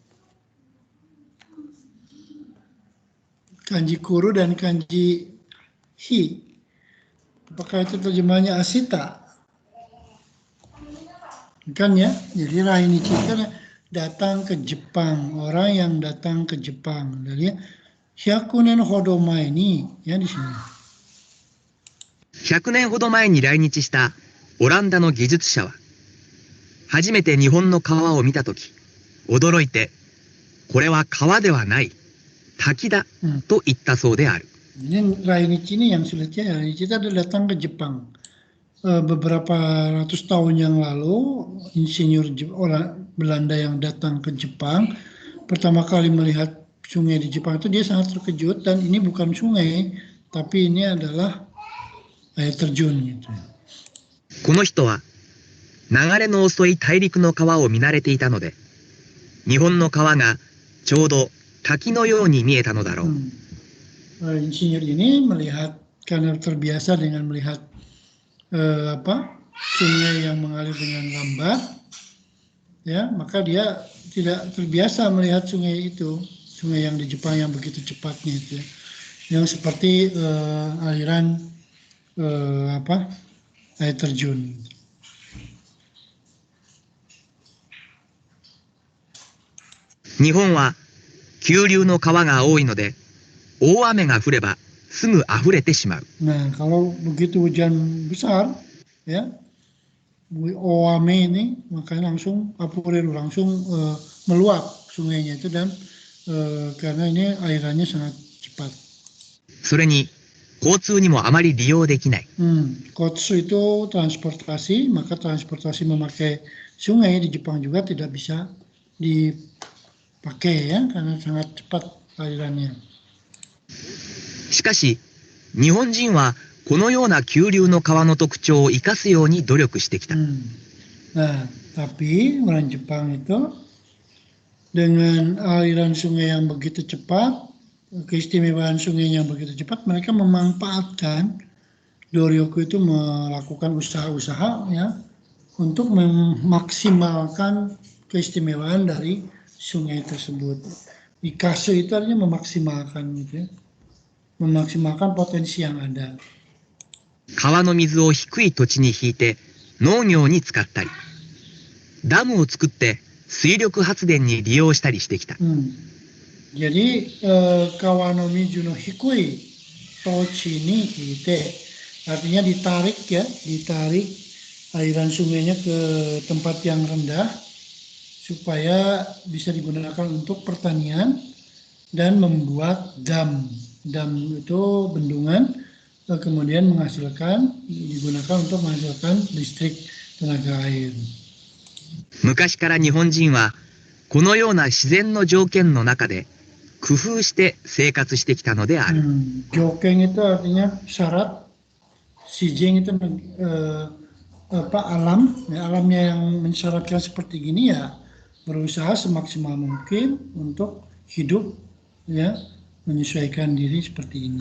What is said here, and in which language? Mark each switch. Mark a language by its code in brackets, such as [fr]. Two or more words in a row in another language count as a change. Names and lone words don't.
[id] Kanji kuru dan kanji hi. Apakah itu terjemahnya Asita? Kan ya, jadi Rainichi kan datang ke Jepang, orang yang datang ke Jepang. Jadi 100 [ja] 年ほど前に [id] ya di sini. [ja] 100 年ほど前に来日したオランダの技術者は、初めて日本の川を見たとき、驚いて、これは川ではない、滝だ、と言ったそうである。 [id] Ini Rainichi ini yang sulitnya, Rainichi itu adalah datang ke Jepang. Beberapa ratus tahun yang lalu, insinyur orang Belanda yang datang ke Jepang, pertama kali melihat sungai di Jepang itu dia sangat terkejut, dan ini bukan sungai, tapi ini adalah air terjun gitu. [ja] この人は、流れの遅い大陸の川を見慣れていたので、日本の川がちょうど滝のように見えたのだろう。 [id] Insinyur ini melihat, karena terbiasa dengan melihat sungai yang mengalir dengan lambat, ya, maka dia tidak terbiasa melihat sungai itu, sungai yang di Jepang yang begitu cepatnya itu, ya. Yang seperti aliran air terjun. [ja] Nihonは急流の川が多いので、大雨が降ればすぐ溢れてしまう。 [id] Nah, kalau begitu hujan besar, ya, Oame ini makanya langsung meluap sungainya itu, dan karena ini airannya sangat cepat. [ja] それに交通にもあまり利用できない。 [id] Kotsu itu transportasi, maka transportasi memakai sungai di Jepang juga tidak bisa dipakai ya, karena sangat cepat alirannya. [ja] しかし、日本人はこのような急流の川の特徴を生かすように努力してきた。 [id] Nah, tapi orang Jepang itu dengan aliran sungai yang begitu cepat, keistimewaan sungai yang begitu cepat, mereka memanfaatkan, Doryoku itu melakukan usaha-usaha ya untuk memaksimalkan keistimewaan dari sungai tersebut. Ikasu itu artinya memaksimalkan gitu ya. Memaksimalkan potensi yang ada. [ja] 川の水を低い土地に引いて農業に使ったり、ダムを作って水力発電に利用したりしてきた。 [id] Jadi [ja] 川の水の低い土地に引いて, [id] artinya ditarik aliran sungainya ke tempat yang rendah supaya bisa digunakan untuk pertanian dan membuat dam. Dam itu bendungan, kemudian digunakan untuk menghasilkan listrik tenaga air. [ja] 昔から日本人はこのような自然の条件の中で工夫して生活してきたのである。 [id] Jokeng itu artinya syarat, sijeng itu alam, ya, alamnya yang mensyaratkan seperti gini ya berusaha semaksimal mungkin untuk hidup, ya, menyesuaikan diri seperti ini.